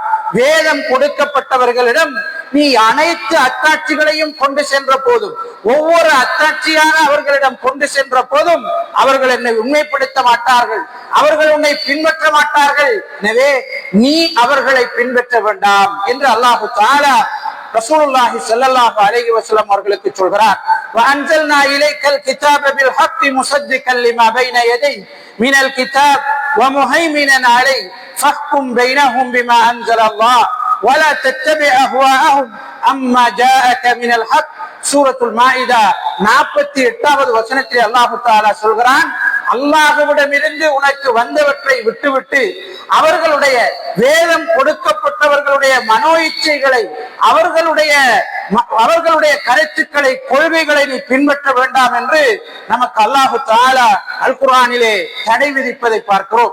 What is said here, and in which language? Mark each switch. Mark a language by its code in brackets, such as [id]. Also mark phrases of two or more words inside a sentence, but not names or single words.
[ta] வேதம் கொடுக்கப்பட்டவர்களிடம் நீ அனைத்து அத்தாட்சிகளையும் கொண்டு சென்ற போதும், ஒவ்வொரு அத்தாட்சியாக அவர்களிடம் கொண்டு சென்ற போதும் அவர்கள் என்னை உண்மைப்படுத்த மாட்டார்கள், அவர்கள் உன்னை பின்பற்ற மாட்டார்கள். எனவே நீ அவர்களை பின்பற்ற வேண்டாம் என்று [ar] الله تعالى رسول الله صلى الله عليه وسلم [ta] அவர்களுக்கு சொல்கிறார். [ar] وأنزلنا إليك الكتاب بالحق مصدقا لما بين يديه من الكتاب ومهيمنا عليه فاحكم بينهم بما أنزل الله ولا تتبع أهواءهم أما جاءك من الحق. [ta] சூரத்துல் மாஇதா 48வது வசனத்தில் [ar] الله تعالى [ta] சொல்கிறான், அல்லாஹ்விடமிருந்து உனக்கு வந்தவற்றை விட்டுவிட்டு அவர்களுடைய வேதம் கொடுக்கப்பட்டவர்களுடைய மனோ இச்சைகளை, அவர்களுடைய கருத்துக்களை, கொள்கைகளை நீ பின்பற்ற வேண்டாம் என்று நமக்கு [ar] الله تعالى [ta] அல் குர்ஆனிலே தடை விதிப்பதை பார்க்கிறோம்.